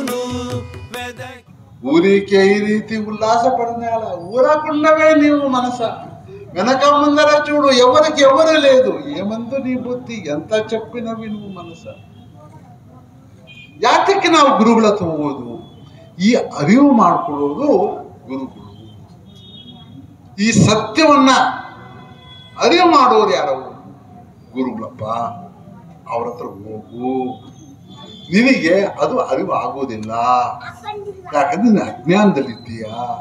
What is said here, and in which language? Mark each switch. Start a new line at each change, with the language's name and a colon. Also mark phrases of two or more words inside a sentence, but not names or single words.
Telugu: ఊరికే ఈ రీతి ఉల్లాస పడినాల ఊరకుండవే నీవు మనస. వెనక ముందర చూడు, ఎవరికి ఎవరు లేదు. ఏమందు నీ బుద్ధి, ఎంత చెప్పినవి నువ్వు మనಸ.
Kannada: ಯಾತಕ್ಕೆ ನಾವು ಗುರುಗಳ ಹತ್ರ ಹೋಗೋದು? ಈ ಅರಿವು ಮಾಡ್ಕೊಳ್ಳೋದು ಗುರುಗಳು. ಈ ಸತ್ಯವನ್ನ ಅರಿವು ಮಾಡೋರು ಯಾರವು? ಗುರುಗಳಪ್ಪ. ಅವ್ರ ಹತ್ರ ಹೋಗು. ನಿನಗೆ ಅದು ಅರಿವು ಆಗೋದಿಲ್ಲ, ಯಾಕಂದ್ರೆ ನೀನು ಅಜ್ಞಾನದಲ್ಲಿದ್ದೀಯಾ.